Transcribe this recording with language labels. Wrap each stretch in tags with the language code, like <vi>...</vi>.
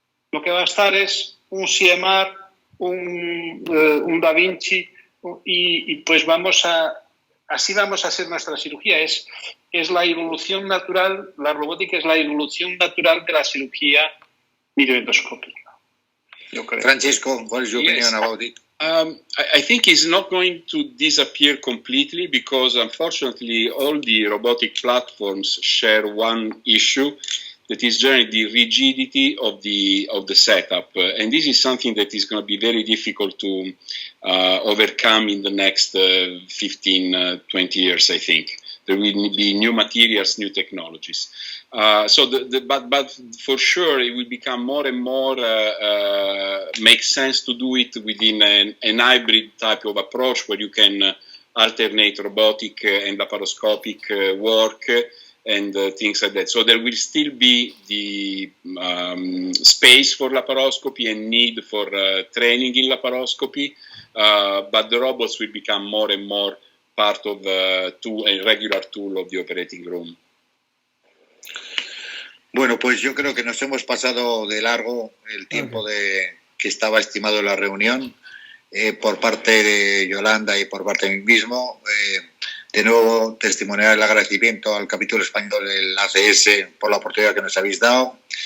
<es>Lo que va a estar es un CMR, un Da Vinci y pues así vamos a hacer nuestra cirugía. Es la evolución natural, la robótica es la evolución natural de la cirugía videoendoscópica.</es> <en>Francesco, what is your opinion about it? I think it's not going to disappear completely because, unfortunately, all the robotic platforms share one issue, that is generally the rigidity of the setup, and this is something that is going to be very difficult to overcome in the next 15, 20 years, I think. There will be new materials, new technologies. But for sure, it will become more and more make sense to do it within an hybrid type of approach where you can alternate robotic and laparoscopic work and things like that. So there will still be the space for laparoscopy and need for training in laparoscopy, but the robots will become more and more part of a regular tool of the operating room.</en> <es>Bueno, pues yo creo que nos hemos pasado de largo el tiempo que estaba estimado en la reunión por parte de Yolanda y por parte de mí mismo. De nuevo, testimoniar el agradecimiento al capítulo español del ACS por la oportunidad que nos habéis dado.</es>